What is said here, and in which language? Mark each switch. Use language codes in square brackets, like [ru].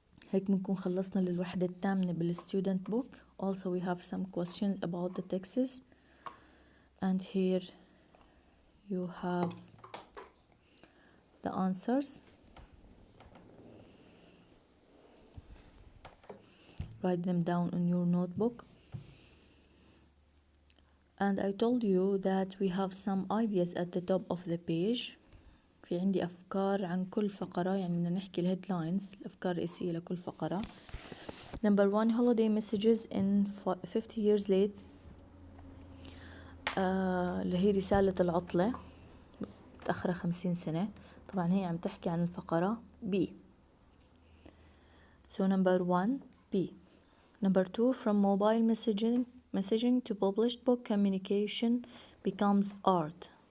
[ar] هيك بنكون خلصنا للوحدة الثامنة بالstudent book. [en] Also we have some questions about the texts. And here you have the answers. Write them down in your notebook. And I told you that we have some ideas at the top of the page. [ar] في عندي أفكار عن كل فقرة، يعني بدنا نحكي الهيدلاينز الأفكار الرئيسية لكل فقرة. [en] Number 1 holiday messages in 50 years late. [ar] اللي هي رسالة العطلة متأخرة 50 سنة. طبعا هي عم تحكي عن الفقرة B. [en] So number 1 B. Number 2 from mobile messaging to published book communication becomes art.